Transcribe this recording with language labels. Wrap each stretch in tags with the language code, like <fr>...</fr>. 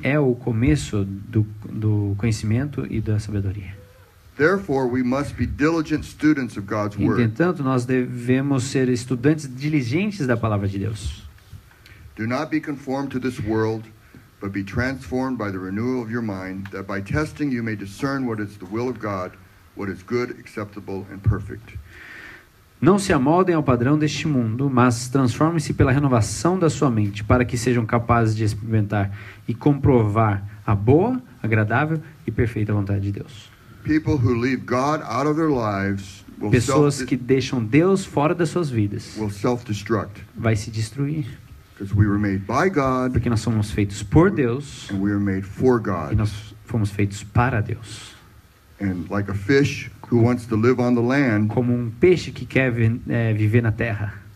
<pt>é o começo do conhecimento e da sabedoria.</pt> <en>Therefore, we must be diligent students of God's Word.</en> <pt>Entretanto, nós devemos ser estudantes diligentes da palavra de Deus.</pt> <en>Do not be conformed to this world, but be transformed by the renewal of your mind, that by testing you may discern what is the will of God, what is good, acceptable, and perfect.</en> <pt>Não se amoldem ao padrão deste mundo, mas transformem-se pela renovação da sua mente, para que sejam capazes de experimentar e comprovar a boa, agradável e perfeita vontade de Deus.</pt> <en>People who leave God out of their lives will</en> <pt>Pessoas que deixam Deus fora das suas vidas</pt> <en>self-destruct,</en> <pt>vai se destruir,</pt> <en>because we were made by God</en> <pt>porque nós somos feitos por Deus</pt> <en>and we are made for</en> <pt>e</pt> <en>God.</en> <pt>nós fomos feitos para Deus.</pt> <en>And like a fish who wants to live on the land,</en> <pt>Como um peixe que quer viver na terra,</pt>